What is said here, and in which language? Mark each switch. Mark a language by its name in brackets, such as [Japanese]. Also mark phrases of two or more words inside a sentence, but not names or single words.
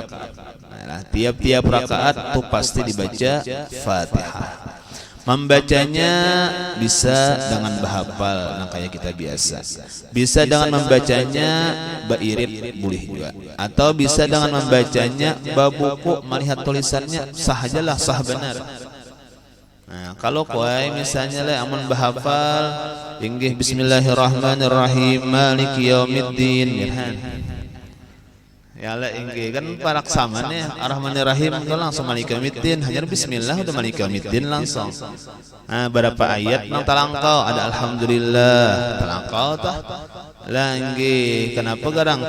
[Banjar] Nah, tiap-tiap rakaat itu pasti dibaca Fatihah. Membacanya bisa dengan bahafal, nah kayak kita biasa. Bisa dengan membacanya bairit boleh juga. Atau bisa dengan membacanya babuku melihat tulisannya sahajalah sah benar. Nah, kalau kuai misalnya lah amun bahafal inggih [Arabic] بسم الله الرحمن الرحيم مالك يوم الدين [Banjar] ya lah inggih kan paraksamanya [Arabic] الرحمن الرحيم [Banjar] itu langsung [Arabic] مالك يوم الدين [Banjar] hanya bismillah udah [Arabic] مالك يوم الدين [Banjar] langsung. Nah, berapa ayat nang talangkau ada alhamdulillah talangkau tah lah inggih. Kenapa garang?